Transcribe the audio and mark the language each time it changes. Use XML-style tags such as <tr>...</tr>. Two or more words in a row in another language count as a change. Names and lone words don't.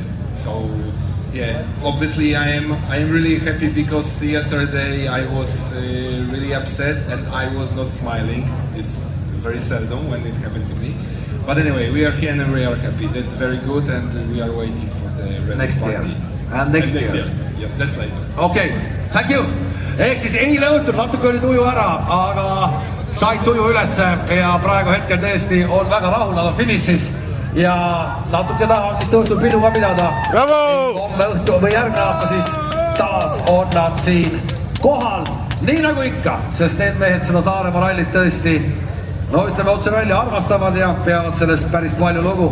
<en>So yeah, obviously I am really happy because yesterday I was really upset and I was not smiling. It's very seldom when it happened to me. But anyway, we are here and we are happy. That's very good, and we are waiting for the Next party. year. And next year. Yes, that's later. Okei, thank you.</en> <et>Ehk siis eile õhtul natuke oli tuju ära, aga said tuju ülesse ja praegu hetkel tõesti on väga rahul, nad on finišis ja natuke tahavad vist õhtul pidu ka pidada. Homme õhtu või järgmine aasta siis taas on nad siin kohal, nii nagu ikka, sest need mehed seda Saaremaa rallit tõesti, no ütleme otse välja, armastavad ja peavad sellest päris palju lugu.</et>